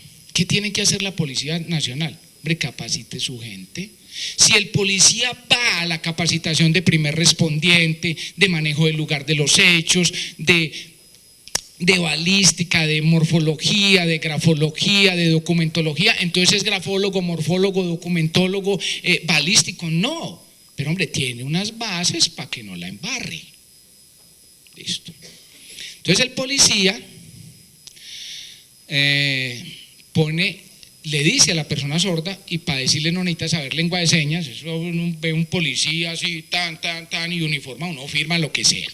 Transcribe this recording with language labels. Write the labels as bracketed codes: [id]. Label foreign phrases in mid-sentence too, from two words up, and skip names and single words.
[es] ¿Qué tiene que hacer la Policía Nacional? Hombre, capacite su gente. Si el policía va a la capacitación de primer respondiente, de manejo del lugar de los hechos, de balística, de morfología, de grafología, de documentología, entonces es grafólogo, morfólogo, documentólogo, balístico, no. Pero hombre, tiene unas bases para que no la embarre. Listo. Entonces el policía le dice a la persona sorda, y para decirle no necesita saber lengua de señas, eso ve un policía así, tan, y uniformado, uno firma lo que sea.